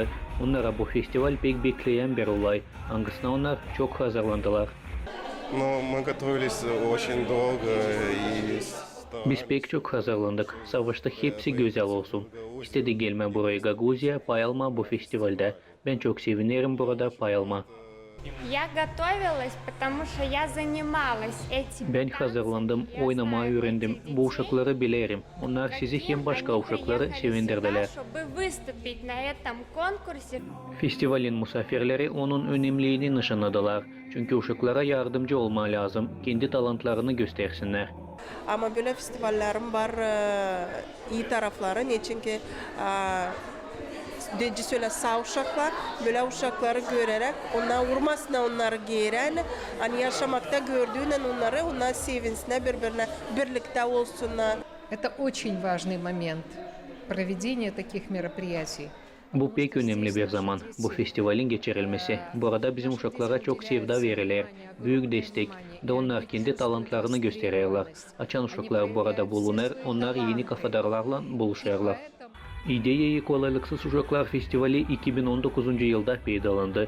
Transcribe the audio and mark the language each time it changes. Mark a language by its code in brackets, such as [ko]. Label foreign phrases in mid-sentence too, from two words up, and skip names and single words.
[gag] Onlara bu festival pek bekleyen bir olay. Hangisine onlar çok hazırlandılar. Biz pek çok hazırlandık. Savaşta hepsi güzel olsun. İstedi gelme buraya Gagauzya, pay alma bu festivalde. Ben çok sevinirim burada pay alma. [ru] Я готовилась, потому что я занималась этим. [gag] Ben hazırlandım, oynamayı öğrendim. Bu uşakları bilirim. Onlar sizi hem başka uşakları sevindirdiler. [ru] Чтобы выступить на этом конкурсе. [gag] Festivalin misafirleri onun önemliliğini nişanladılar. Çünkü uşaklara yardımcı olma lazım. Kendi talantlarını göstersinler. Ama böyle festivallerim var, iyi tarafları. Çünkü Dedi söyle sağ uşaklar, böyle uşakları görerek, onlar vurmasına onları giren, hani yaşamakta gördüğünden onlar sevinsinler, birbirine birlikte olsunlar. [ru] Это очень важный момент проведения таких мероприятий. [gag] Bu pek önemli bir zaman, bu festivalin geçirilmesi. Burada bizim uşaklara çok sevda verilir, büyük destek ve onlar kendi talantlarını gösterirler. Açan uşaklar burada bulunur, onlar yeni kafadarlarla buluşurlar. İdeyi Kolaylıksız Uşaklar Festivali 2019 yılda peydalandı.